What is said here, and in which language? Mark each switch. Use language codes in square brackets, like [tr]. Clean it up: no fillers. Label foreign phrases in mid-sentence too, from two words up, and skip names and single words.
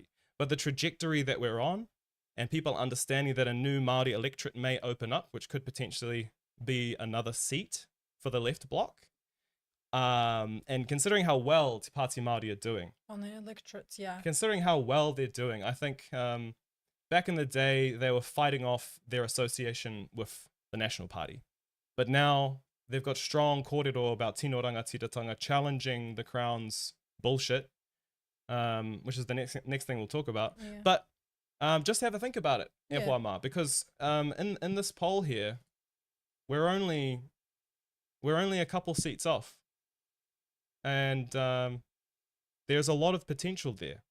[en] But the trajectory that we're on, and people understanding that a new Māori electorate may open up, which could potentially be another seat for the left bloc, and considering how well Te Pāti Māori are doing. On the electorates, yeah. Considering how well they're doing, I think back in the day, they were fighting off their association with the National Party. But now they've got strong kōrero about [mi] tino rangatiratanga [en] challenging the Crown's bullshit, which is the next thing we'll talk about. Yeah. But just have a think about it, Yeah. Ehuama, because in this poll here, we're only a couple seats off. And there's a lot of potential there.